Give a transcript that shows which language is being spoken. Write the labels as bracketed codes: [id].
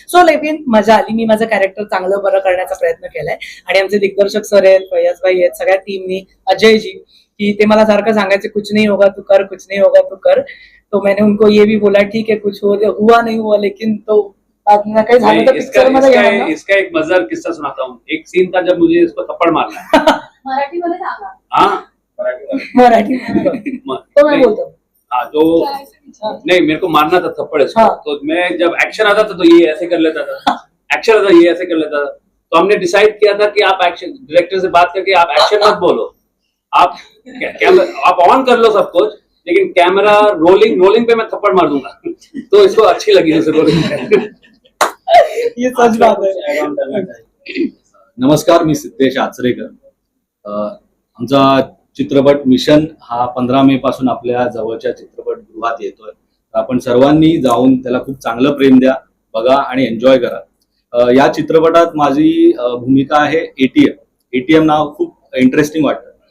[mr] So लेकिन मजा आली. मी माझं कॅरेक्टर चांगलं बरं करण्याचा प्रयत्न केलाय आणि आमचे दिग्दर्शक सर आहेत, फयाज भाई आहेत, सगळ्या टीमनी, अजयजी, की ते मला सारखं सांगायचे [hi] कुछ नहीं होगा तू कर, [mr] कुछ नहीं होगा तू कर. [hi] तो मैंने उनको ये भी बोला ठीक है कुछ हुआ नहीं हुआ, लेकिन [mr] तो काही झालं तर पिक्चर मध्ये घेणार ना. [hi] इसका एक मजेदार किस्सा सुनाता हूँ. एक सीन था जब मुझे इसको थप्पड़ मारना है. [mr] मराठीमध्ये सांगा. हाँ [hi] मराठी तो मैं बोलता हूँ. हाँ तो नहीं, मेरे को मारना था थप्पड़ इसको. हाँ. तो मैं जब एक्शन आता था तो ये ऐसे कर लेता था, एक्शन आता ये ऐसे कर लेता था. तो हमने डिसाइड किया था कि आप एक्शन, डायरेक्टर से बात करके आप एक्शन मत बोलो, आप आप ऑन कर लो सब कुछ, लेकिन कैमरा रोलिंग पे मैं थप्पड़ मार दूंगा. तो इसको अच्छी लगी उसे रोलिंग. ये सच बात है. [mr] नमस्कार, मी सिद्धेश आचरेकर. आमचा चित्रपट मिशन हा 15 मे पासून आपल्या जवळच्या चित्रपटगृहात येतोय. आपण सर्वांनी जाऊन त्याला खूप चांगलं प्रेम द्या, बघा आणि एन्जॉय करा. या चित्रपटात माझी भूमिका आहे एटीएम. एटीएम नाव खूप इंटरेस्टिंग वाटतं.